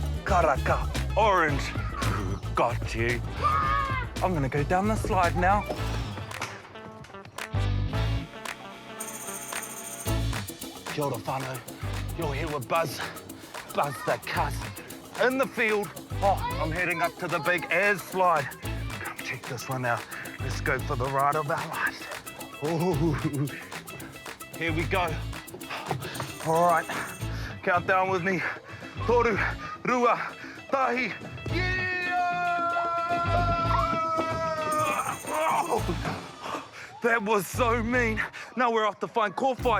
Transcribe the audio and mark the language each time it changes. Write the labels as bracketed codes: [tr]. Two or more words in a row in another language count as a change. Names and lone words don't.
[en] karaka, orange. Got you. I'm gonna go down the slide now. [mi] Kia ora whānau. [en] You're here with Buzz. Buzz the cuss. In the field. Oh, I'm heading up to the big As slide. Come check this one out. Let's go for the ride of our lives. Ooh. Here we go. All right. Count down with me. [mi] Toru, rua, tahi. [en] Yeah! Oh, that was so mean. Now we're off to find kōwhai.